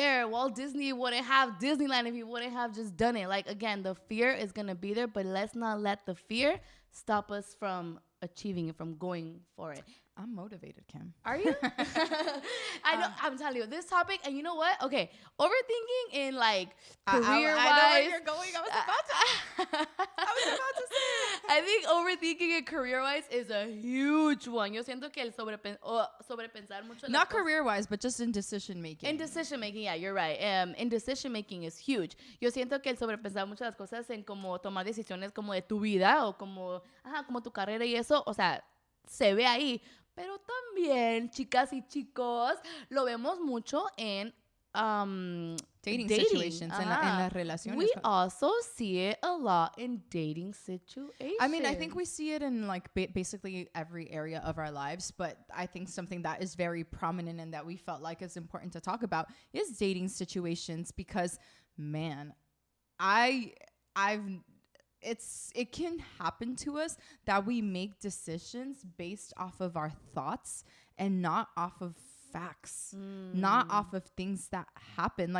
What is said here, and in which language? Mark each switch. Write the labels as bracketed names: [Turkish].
[English] Walt Disney wouldn't have Disneyland if he wouldn't have just done it. Like, again, the fear is going to be there, but let's not let the fear stop us from achieving it, from going for it. I'm motivated, Kim. Are you? I know. I'm telling you, this topic, and you know what? Okay, overthinking in like career-wise. I know where you're going. I was about to say it. I think overthinking in career-wise is a huge one. [Spanish] Yo siento que el sobrepensar mucho. [English] Not career-wise, but just in decision-making. In decision-making, yeah, you're right. In decision-making is huge. [Spanish] Yo siento que el sobrepensar muchas las cosas en como tomar decisiones como de tu vida o como tu carrera y eso, o sea, se ve ahí. Pero también, chicas y chicos, lo vemos mucho en [English] dating situations, [Spanish] en las relaciones. [English] We also see it a lot in dating situations. I mean, I think we see it in like basically every area of our lives, but I think something that is very prominent and that we felt like is important to talk about is dating situations because, man, it can happen to us that we make decisions based off of our thoughts and not off of facts, not off of things that happen.